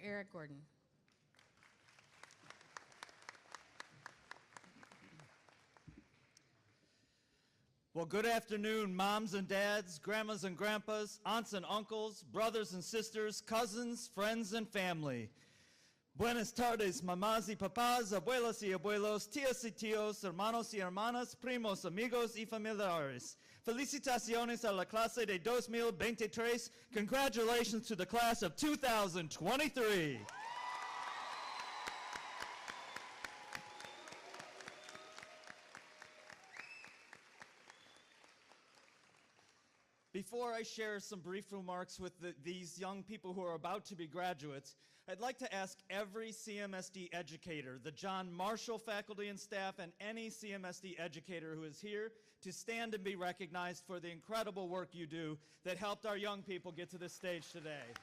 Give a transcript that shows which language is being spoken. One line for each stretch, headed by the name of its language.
English: Eric Gordon. Well, good afternoon, moms and dads, grandmas and grandpas, aunts and uncles, brothers and sisters, cousins, friends and family.
Spanish: Buenas tardes, mamás y papás, abuelas y abuelos, tías y tíos, hermanos y hermanas, primos, amigos y familiares. Felicitaciones a la clase de 2023.
English: Congratulations to the class of 2023. Before I share some brief remarks with these young people who are about to be graduates, I'd like to ask every CMSD educator, the John Marshall faculty and staff, and any CMSD educator who is here to stand and be recognized for the incredible work you do that helped our young people get to this stage today.